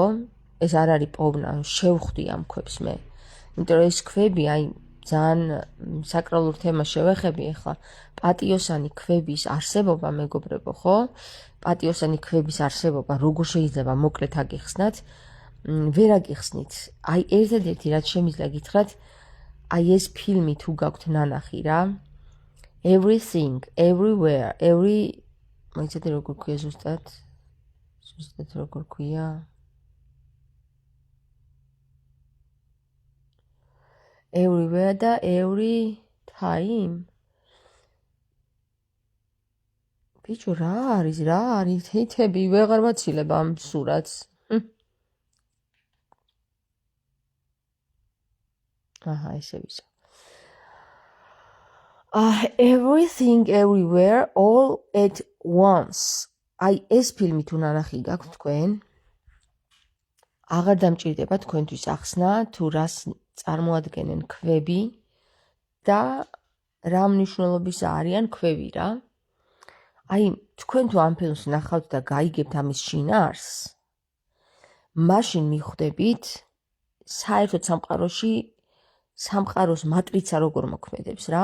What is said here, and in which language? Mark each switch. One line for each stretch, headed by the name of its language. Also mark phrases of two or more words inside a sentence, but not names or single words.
Georgian: ეს არ არის პოვნა, შევხვდი ამ ქვებს მე. იმიტომ რომ ეს ქვები, აი ძალიან საკრალურ თემას შევეხები ახლა, პატიოსანი ქვების არსებობა, მეგობრებო, ხო? პატიოსანი ქვების არსებობა, როგორ შეიძლება მოკლედ აგიხსნათ? ვერ აგიხსნით. აი ერთადერთი რაც შემიძლია გითხრათ, აი ეს ფილმი თუ გაქვთ ნანახი რა,
English: everything, everywhere,
Georgian: მოიცადე როგორ ქვია ზუსტად როგორ ქვია?
English: Everywhere და every time.
Georgian: ბიჭო, რა არის? თითები ვეღარ ვაცილებ ამ სურათს. ესე ვისა.
English: Everything, everywhere, all at once.
Georgian: აი ეს ფილმი თუ ნანახი გაქვთ თქვენ, აღარ დამჭირდება თქვენთვის ახსნა თუ რას წარმოადგენენ ქვები და რა მნიშვნელობის არიან ქვევი რა. აი თქვენ თუ ამ ფილმს ნახავთ და გაიგებთ ამის შინაარსს, მაშინ მიხვდებით საერთოდ სამყაროს მატრიცა როგორ მოქმედებს რა.